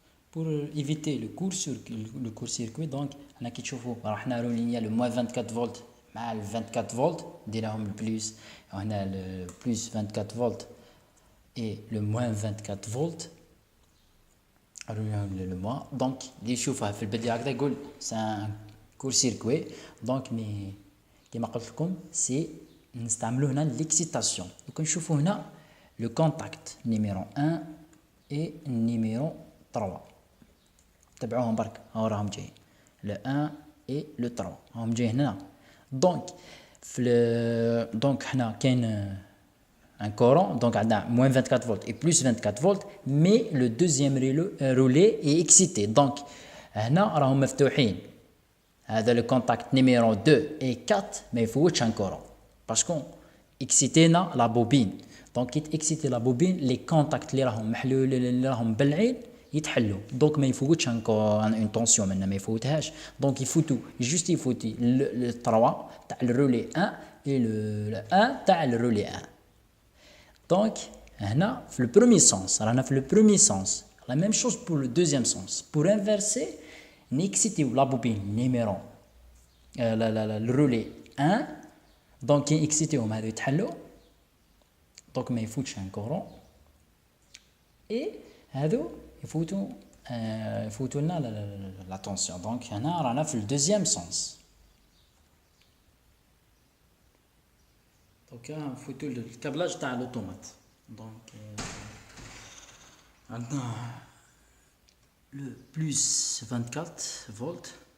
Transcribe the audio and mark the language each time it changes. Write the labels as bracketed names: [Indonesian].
[French] pour éviter le court-circuit, donc [Arabic] هنا كي تشوفوا راحنا رولينيا [French] le moins 24 volts [Arabic] مع [French] le 24 volts [Arabic] ديناهم [French] le plus, [Arabic] وهنا [French] le plus 24 volts et le moins 24 volts le moins. donc [Arabic] اللي يشوفها في البداية هكذا يقول [French] c'est un court-circuit. donc mais [Arabic] كما قلت لكم سي نستعملوا هنا [French] l'excitation. donc [Arabic] نشوفوا هنا [French] le contact numéro 1 et numéro 3. [Arabic] تبعوهم برك ها راهم جايين [French] le 1 et le 3 [Arabic] راهم جايين هنا. [French] donc [Arabic] في [French] donc [Arabic] هنا كاين [French] un courant, donc [Arabic] عندنا [French] moins 24 volts et plus 24 volts, mais le deuxième relais est excité. donc [Arabic] هنا راهم مفتوحين. هذا [French] le contact numéro 2 et 4 [Arabic] ما يفوتش [French] un courant parce qu'on excitena la bobine. donc [Arabic] كي [French] exciter la bobine les contacts [Arabic] اللي راهم محلول اللي راهم بلعين يتحلوا. [French] donc [Arabic] ما يفوتش [French] une tension [Arabic] منها ما يفوتهاش. [French] donc [Arabic] يفوتوا [French] juste [Arabic] يفوتي [French] le 3 [Arabic] تاع [French] le relais 1 et le 1 تاع le relais 1. donc [Arabic] هنا في [French] le premier sens [Arabic] رانا في [French] le premier sens. la même chose pour le deuxième sens. pour inverser [Arabic] نيكسيتي [French] la bobine numéro le relais 1, donc [Arabic] كي اكسيتيهم هذو يتحلوا [French] donc [Arabic] ما يفوتش [French] un courant et [Arabic] هذو يفوتوا لنا [French] la tension. donc [Arabic] هنا رانا في [French] le deuxième sens. donc [Arabic] نفوتوا الكابلاج تاع [French] l'automate. donc [Arabic] عندنا [French] le plus 24 volts.